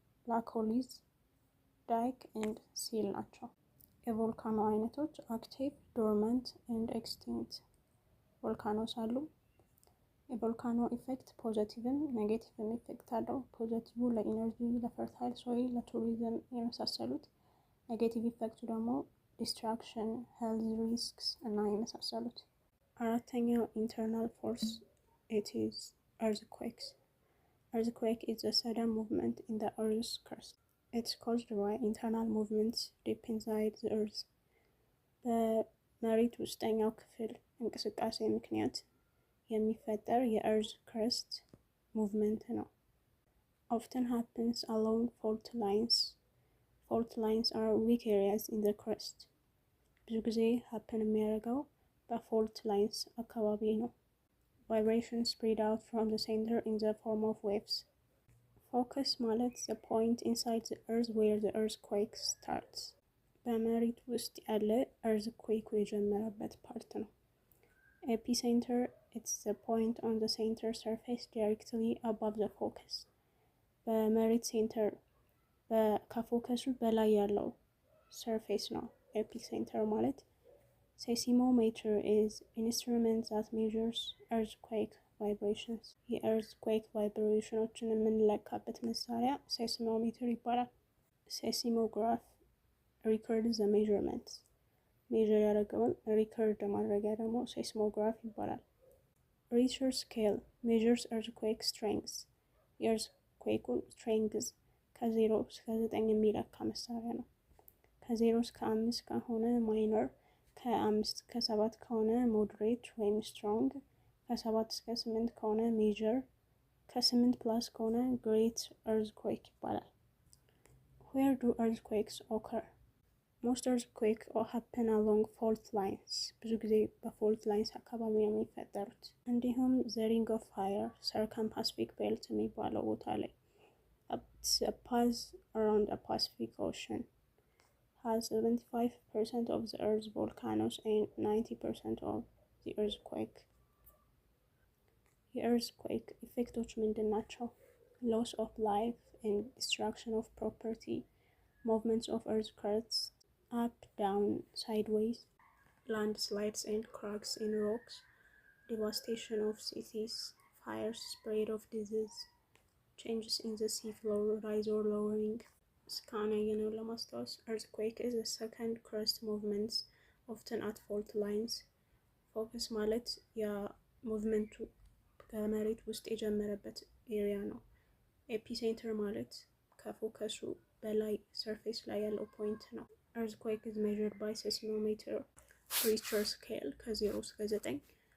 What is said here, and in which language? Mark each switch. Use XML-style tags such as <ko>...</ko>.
<am>ላኮሊዝ፣ ዳይክ ኤንድ ሲል ናቸው። የቮልካኖ አይነቶች አክቲቭ፣ ዶርመንት ኤንድ ኤክስቲንክት ቮልካኖስ አሉ። የቮልካኖ ኢፌክት ፖዘቲቭም ኔጌቲቭም ኢፌክት አለው። ፖዘቲቭ ለኢነርጂ፣ ለፈርታይል ሶይል፣ ለቱሪዝም የመሳሰሉት። ኔጌቲቭ ኢፌክቱ ደግሞ ዲስትራክሽን፣ ሄልዝ ሪስክስ እና የመሳሰሉት። አራተኛው ኢንተርናል ፎርስ ኢት ኢዝ earthquakes.</am> <en>Earthquake is a sudden movement in the earth's crust. It's caused by internal movements deep inside the earth.</en> <am>በመሬት ውስጠኛው ክፍል እንቅስቃሴ ምክንያት የሚፈጠር የእርዝ ክረስት ሙቭመንት ነው።</am> <en>Often happens along fault lines. Fault lines are weak areas in the crust.</en> <am>ብዙ ጊዜ</am> <en>happen</en> <am>የሚያደርገው በፋልት ላይንስ አካባቢ ነው።</am> <en>Vibrations spread out from the center in the form of waves. Focus</en> <am>ማለት</am> <en>the point inside the earth where the earthquake starts.</en> <am>በመሬት ውስጥ ያለ earthquake የጀመረበት ፓርት ነው።</am> <en>Epicenter, it's the point on the center surface directly above the focus.</en> <am>በመሬት ሴንተር ከፎከሱ በላይ ያለው ሰርፌስ ነው ኤፒሴንተር ማለት።</am> <en>Seismometer is an instrument that measures earthquake vibrations.</en> <am>የearthquake vibrationዎችን የምንለካበት መሳሪያ seismometer ይባላል።</am> <en>Seismograph records the measurements.</en> <am>ሜዥር ያደረገውን ሪከርድ ማድረጊያ ደግሞ seismograph ይባላል።</am> <en>Richter scale measures earthquake strength.</en> <am>የearthquakeን strength ከ0 እስከ 9 የሚለካ መሳሪያ ነው። ከ0 እስከ 5 ከሆነ ማይነር፣ ከ5 እስከ 7 ከሆነ ሞደሬት ወይም ስትሮንግ፣ ከ7 እስከ 8 ከሆነ ሜጀር፣ ከ8 ፕላስ ከሆነ ግሬት earthquake ይባላል።</am> <en>Where do earthquakes occur? Most earthquakes happen along fault lines.</en> <am>ብዙ ጊዜ በፋልት ላይንስ አካባቢ ነው የሚፈጠሩት። እንዲሁም</am> <en>the ring of fire circum-Pacific belt</en> <am>የሚባለው ቦታ ላይ</am> <en>a path around the Pacific Ocean has 75% of the Earth's volcanoes and 90% of the earthquake.</en> <am>የearthquake ኢፌክቶች ምንድን ናቸው?</am> <en>Loss of life and destruction of property, movements of earth crusts, up, down, sideways, landslides and cracks in rocks, devastation of cities, fires, spread of disease, changes in the sea floor, rise or lowering.</en> <am>እስካሁን ያየነውን ለማስታወስ</am> <en>earthquake is a second crust movements often at fault lines.</en> <am>ፎከስ ማለት ያ ሙቭመንቱ ከመሬት ውስጥ የጀመረበት ኤሪያ ነው። ኤፒሴንተር ማለት ከፎከሱ በላይ ሰርፌስ ላይ ያለው ፖይንት ነው።</am> <en>earthquake is measured by seismometer, Richter scale</en> <am>ከ0 እስከ 9።</am>